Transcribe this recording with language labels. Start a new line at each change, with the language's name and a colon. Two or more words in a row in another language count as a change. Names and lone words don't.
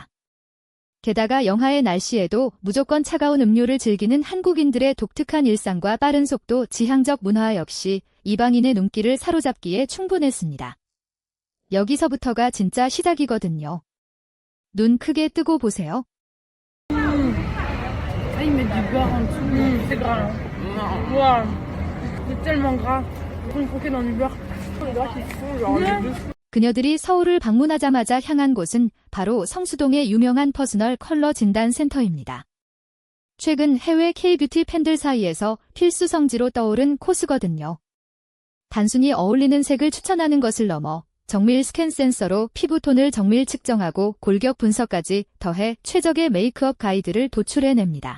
Korean: 게다가 영하의 날씨에도 무조건 차가운 음료를 즐기는 한국인들의 독특한 일상과 빠른 속도, 지향적 문화 역시 이방인의 눈길을 사로잡기에 충분했습니다. 여기서부터가 진짜 시작이거든요. 눈 크게 뜨고 보세요.
French: Ils mettent du beurre en dessous. C'est gras. Waouh. C'est tellement gras. Ils font croquer dans du beurre. Les gras qui font genre les deux.
Korean: 그녀들이 서울을 방문하자마자 향한 곳은 바로 성수동의 유명한 퍼스널 컬러 진단 센터입니다. 최근 해외 K-뷰티 팬들 사이에서 필수 성지로 떠오른 코스거든요. 단순히 어울리는 색을 추천하는 것을 넘어 정밀 스캔 센서로 피부톤을 정밀 측정하고 골격 분석까지 더해 최적의 메이크업 가이드를 도출해냅니다.